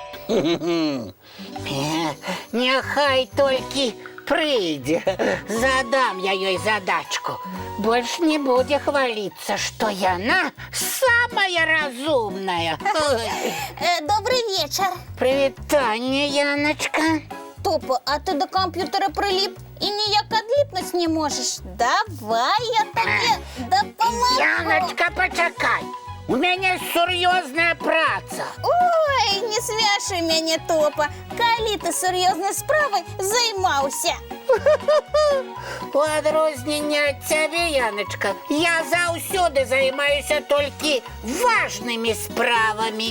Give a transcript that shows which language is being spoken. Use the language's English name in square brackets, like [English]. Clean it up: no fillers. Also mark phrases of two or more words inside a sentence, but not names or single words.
[Belarusian] Няхай толькі прыйдзе, задам я ёй задачку. Больш не будзе хваліцца, што яна самая разумная. [Russian] Добрый вечер. [Belarusian] Прывітанне, Яночка. [Russian] Топа, а ты до компьютера прилип и ніяк отлипнуть не можешь. Давай я тебе допомогу. [Belarusian] Яночка, почакай. У мяне сур'ёзная праца. Ой, не смяши мяне, Топа. Калі ты сур'ёзнай справай займаўся? У адрозненне ад цябе, Яночка, я заўсёды займаюся толькі важнымі справамі.